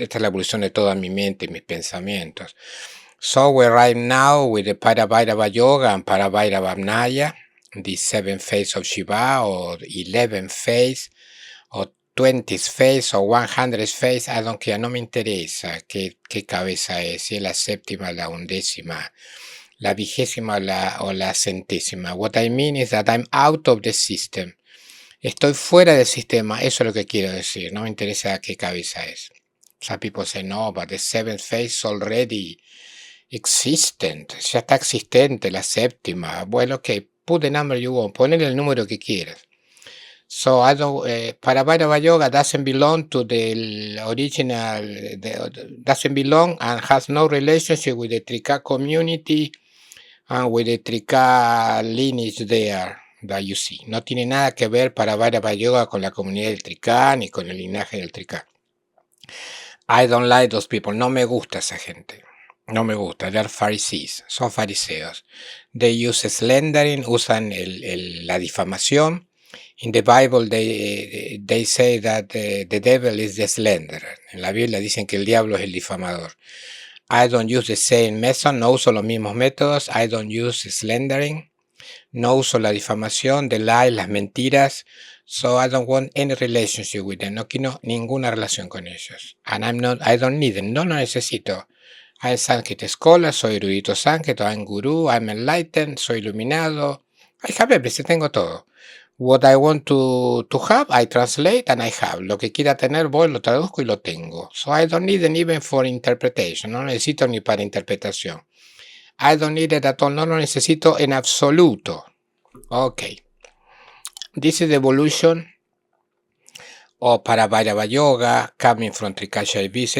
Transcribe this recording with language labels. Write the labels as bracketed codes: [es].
[es] Esta es la evolución de toda mi mente y mis pensamientos. [en] So we're right now with the Parabhairava Yoga and Parabhairava Abnaya, the 7th phase of Shiva, or 11th phase, or 20th phase, or 100th phase. I don't care, [es] no me interesa qué cabeza es, si es la séptima, la undécima, la vigésima o la centésima. [en] What I mean is that I'm out of the system. [es] Estoy fuera del sistema, eso es lo que quiero decir, no me interesa qué cabeza es. [en] Some people say, no, but the 7th phase is already existent, [es] ya está existente la séptima. [en] Bueno, ok, put the number you want, [es] ponle el número que quieras. [en] So I don't. Paravairava yoga doesn't belong to the original. Doesn't belong and has no relationship with the Trika community and with the Trika lineage there that you see. [es] No tiene nada que ver Paravairava yoga con la comunidad del Trika ni con el linaje del Trika. [en] I don't like those people. [es] No me gusta esa gente. No me gusta. [en] They're Pharisees. [es] Son fariseos. [en] They use slandering. [es] Usan la difamación. [en] In the Bible, they say that the devil is the slanderer. [es] En la Biblia dicen que el diablo es el difamador. [en] I don't use the same method. [es] No uso los mismos métodos. [en] I don't use slandering. [es] No uso la difamación, [en] the lie, [es] las mentiras. [en] So I don't want any relationship with them. [es] No quiero ninguna relación con ellos. [en] And I don't need them. [es] No lo necesito. [en] I'm Sanskrit scholar, [es] soy erudito Sanskrit, [en] I'm guru, I'm enlightened, [es] soy iluminado. [en] I have everything, [es] tengo todo. [en] What I want to have, I translate and I have. [es] Lo que quiera tener, voy, lo traduzco y lo tengo. [en] So I don't need them even for interpretation. [es] No necesito ni para interpretación. [en] I don't need it at all. [es] No lo necesito en absoluto. [en] Okay. This is the evolution of Paravairava Yoga coming from Trikashaivism.